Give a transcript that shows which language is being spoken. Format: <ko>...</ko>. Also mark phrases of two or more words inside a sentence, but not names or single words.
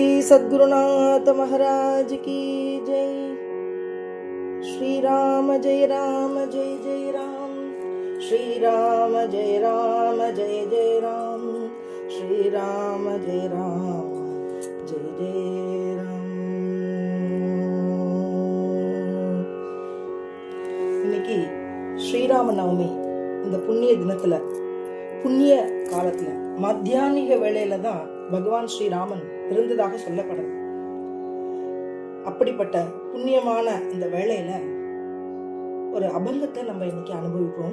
<hi>सद्गुरुनाथ महाराज की जय। श्री राम जय राम जय जय राम, श्री राम जय राम जय जय राम, श्री राम जय राम जय जय राम।</hi> <ta>இன்னைக்கு ஸ்ரீராம நவமி. இந்த புண்ணிய தினத்துல, புண்ணிய காலத்துல, மத்தியானிக வேளையில தான் பகவான் ஸ்ரீராமன் இருந்ததாக சொல்லப்படுறது. அப்படிப்பட்ட புண்ணியமான இந்த வேளையில ஒரு அபங்கத்தை நம்ம இன்னைக்கு அனுபவிப்போம்.</ta>